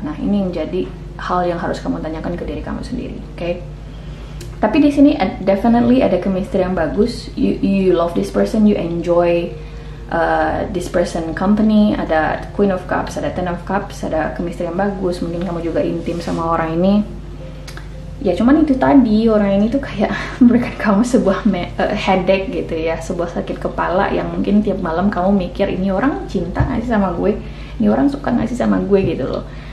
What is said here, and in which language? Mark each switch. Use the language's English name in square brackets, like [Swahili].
[Indonesian] Nah ini yang jadi hal yang harus kamu tanyakan ke diri kamu sendiri, oke? Tapi di sini definitely ada chemistry yang bagus. [English] You love this person, you enjoy this person company. [Indonesian] Ada Queen of Cups, ada Ten of Cups, ada chemistry yang bagus. Mungkin kamu juga intim sama orang ini. Ya cuman itu tadi, orang ini tuh kayak memberikan kamu sebuah headache gitu ya, sebuah sakit kepala yang mungkin tiap malam kamu mikir, ini orang cinta gak sih sama gue, ini orang suka gak sih sama gue gitu loh.